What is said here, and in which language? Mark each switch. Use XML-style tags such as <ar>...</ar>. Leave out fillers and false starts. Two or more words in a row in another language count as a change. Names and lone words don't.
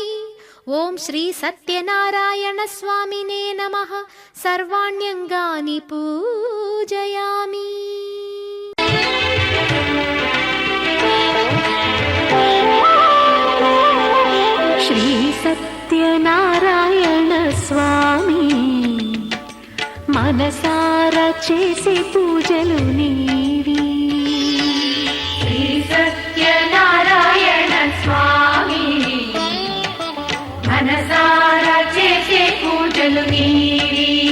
<sa>ॐ श्री सत्यनारायणस्वामिने नमः सर्वाण्यङ्गानि पूजयामि।</sa> <te>श्री सत्यनारायण स्वामी మనసారా చేసే పూజలు నీవి। శ్రీ సత్యనారాయణ స్వామి మనసారా చేసే పూజలు నీవి।</te>